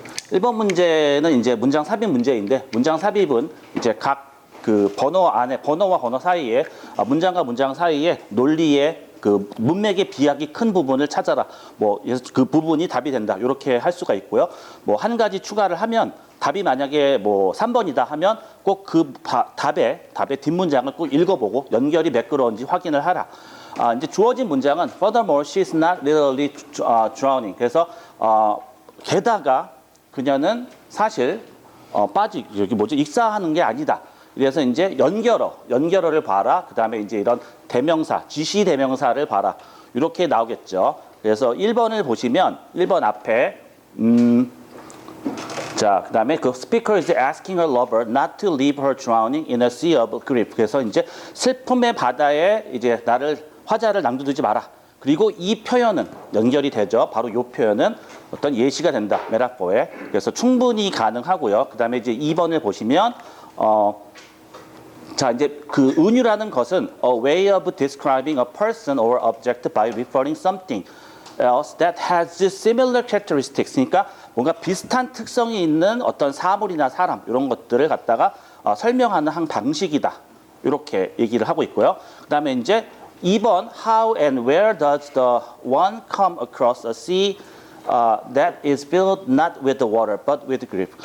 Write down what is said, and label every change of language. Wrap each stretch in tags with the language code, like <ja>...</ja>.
<ko>1번 문제는 이제 문장 삽입 문제인데 문장 삽입은 이제 각 번호와 번호 사이에 문장과 문장 사이에 논리의 문맥의 비약이 큰 부분을 찾아라. 그 부분이 답이 된다. 이렇게 할 수가 있고요. 한 가지 추가를 하면 답이 만약에 3번이다 하면 꼭 그 답의 뒷문장을 꼭 읽어보고 연결이 매끄러운지 확인을 하라. 이제 주어진 문장은</ko> <en>Furthermore, she is not literally drowning.</en> <ko>그래서 게다가 그녀는 사실 익사하는 게 아니다. 그래서 이제 연결어를 봐라. 그 다음에 이제 이런 대명사, 지시 대명사를 봐라. 이렇게 나오겠죠. 그래서 1번을 보시면 1번 앞에 자, 그 다음에</ko> <en>speaker is asking her lover not to leave her drowning in a sea of grief.</en> <ko>그래서 이제 슬픔의 바다에 이제 화자를 남겨두지 마라. 그리고 이 표현은 연결이 되죠. 바로 이 표현은 어떤 예시가 된다. 메타포에. 그래서 충분히 가능하고요. 그 다음에 이제 2번을 보시면 자, 이제 은유라는 것은</ko> <en>a way of describing a person or object by referring something else that has similar characteristics.</en> <ko>그러니까 뭔가 비슷한 특성이 있는 어떤 사물이나 사람 이런 것들을 갖다가 설명하는 한 방식이다. 이렇게 얘기를 하고 있고요. 그 다음에 이제 2번</ko> <en>How and where does the one come across a sea that is filled not with the water but with grief.</en>